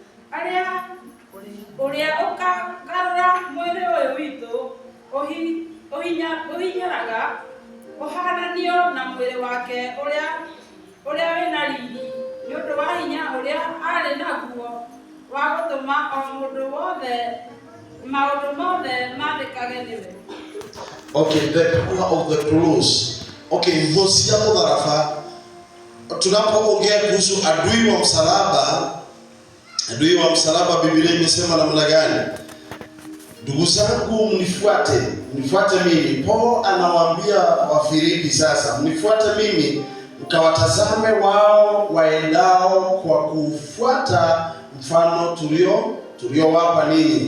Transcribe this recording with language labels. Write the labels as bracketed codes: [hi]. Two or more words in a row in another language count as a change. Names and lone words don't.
[ki] ũrĩa ũkagarũra mwĩrĩ ũyũ witũ ũhinyaraga ũhananio na mwĩrĩ wake ũrĩa wĩna riri, nĩ ũndũ wa hinya ũrĩa arĩ naguo wa gũtũma o mũndũ wothe maũndũ mothe mandĩkage nĩwe. [en] Okay, the power of the cross. [ki] Okay, thũ cia mũtharaba. [sw] Tunapoongea kuhusu adui wa msalaba, Biblia imesema namna gani? Ndugu zangu, mnifuate mimi. Paulo anawaambia Wafilipi sasa, mnifuate mimi mkawatazame wao waendao kwa kufuata mfano tuliowapa ninyi.